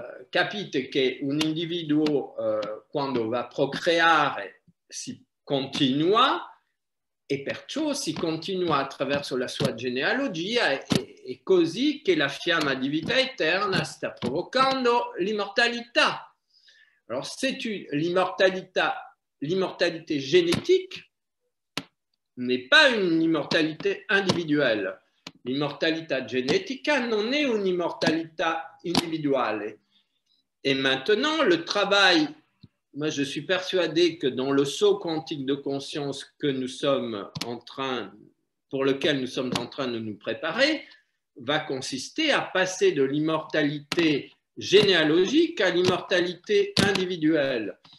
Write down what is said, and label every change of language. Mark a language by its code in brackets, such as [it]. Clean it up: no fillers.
[it] Capite che un individuo quando va a procreare si continua e perciò si continua attraverso la sua genealogia e così che la fiamma di vita eterna sta provocando l'immortalità. [fr] Alors c'est l'immortalité génétique n'est pas une immortalité individuelle. [it] L'immortalità genetica non è un'immortalità individuale. [fr] Et maintenant, le travail moi je suis persuadé que dans le saut quantique de conscience que nous sommes pour lequel nous sommes en train de nous préparer, va consister à passer de l'immortalité genealogique à l'immortalité individuelle.